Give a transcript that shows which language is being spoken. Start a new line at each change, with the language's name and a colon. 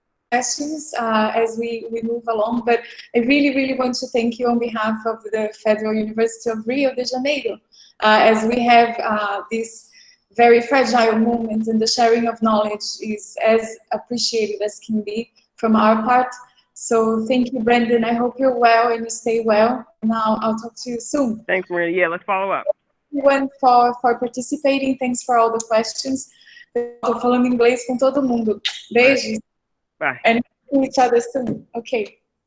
English: Questions as we move along, but I really want to thank you on behalf of the Federal University of Rio de Janeiro, as we have this very fragile moment, and the sharing of knowledge is as appreciated as can be from our part. So thank you, Brandon. I hope you're well and you stay well. Now I'll talk to you soon. Thanks, Marina. Yeah, let's follow up. Everyone for participating. Thanks for all the questions.
Portuguese: Tô falando inglês com todo mundo. Beijos.
English: Bye. And each other soon. Okay.